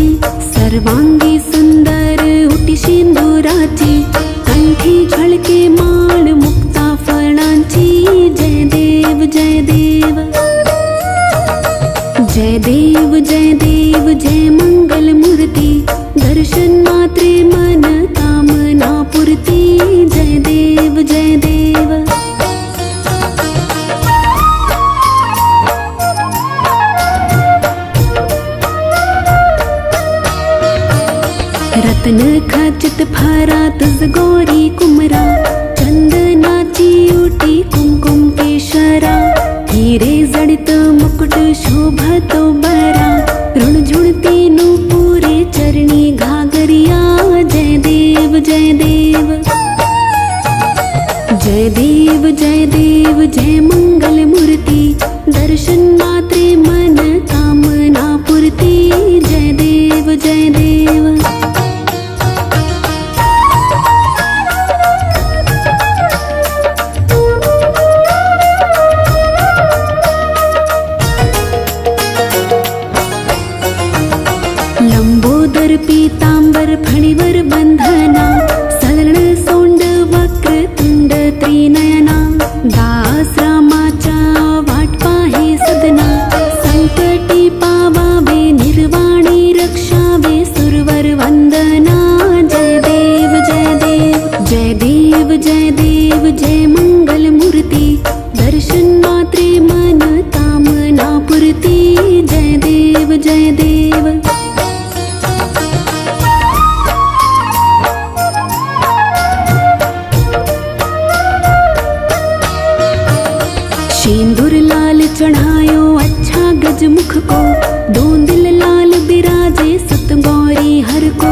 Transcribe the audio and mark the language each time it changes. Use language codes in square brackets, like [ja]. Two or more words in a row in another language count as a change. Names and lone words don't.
[mr] सर्वांगी सुंदर उटी सिंदुराची, कंठी झळके माळ मुक्ता फळांची। जय देव जय देव, जय देव जय देव, जय मंगल मूर्ती। दर्शन मात्रे मन कामना पूर्ती। जय देव जय देव। रत्न खचित फारा तुझ गोरी कुमरा, चंदनाची ओटी कुमकुम केशरा। हिरे जडित मुकुट शोभतो बरा, ऋणझुणती नूपुरे चरणी घागरिया। जय देव जय देव, जय देव जय देव, जय मंगल मूर्ती। दर्शन मात्रे मन कामना पूर्ती। जय देव जय देव। लंबोदर पीतांबर फणीवर बंधना, सलण सोंड वक्र तुंड त्रिनयना। दास रामाच्या वाट पाहे सदना, संकटी पावावे निर्वाणी रक्षावे सुरवर वंदना। जय देव जय देव, जय देव जय देव, जय मंगल मूर्ती। दर्शन मात्रे मन कामना पूर्ती। जय देव जय देव। [hi] सिंदूर लाल चढ़ायो अच्छा गजमुख को, दोन दिल लाल बिराजे सत गौरी हर को।